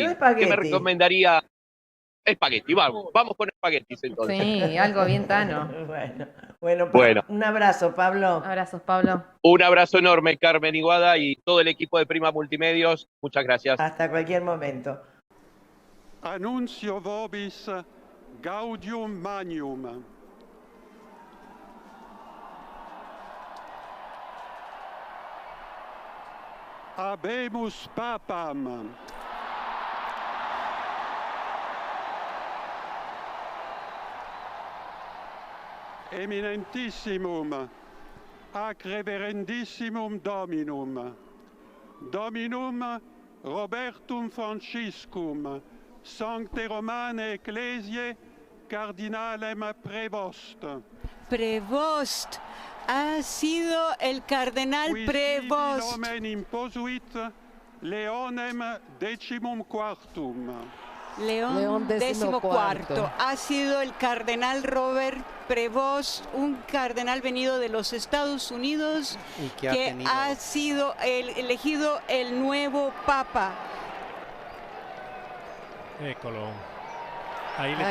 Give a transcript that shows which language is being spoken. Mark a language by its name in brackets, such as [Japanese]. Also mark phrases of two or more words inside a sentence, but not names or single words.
[Spanish] ¿Qué espagueti. me recomendaría? Espagueti, vamos con espaguetis entonces. Sí, algo bien tano. Bueno, un abrazo, Pablo. Abrazos, Pablo. Un abrazo enorme, Carmen Iguada y todo el equipo de Prima Multimedios. Muchas gracias. Hasta cualquier momento. [Latin] Annuncio vobis gaudium magnum. Habemus papam. Eminentissimum, ac reverendissimum Dominum, Dominum Robertum Franciscum, Sancte Romane Ecclesiae, Cardinalem Prevost. [Spanish] Prevost ha sido el cardenal Prevost. [Latin] Nomen imposuit Leonem decimum quartum. [Spanish] León XIV ha sido el cardenal Robert Prevost, un cardenal venido de los Estados Unidos que ha sido elegido el nuevo Papa. Écolo. Ahí le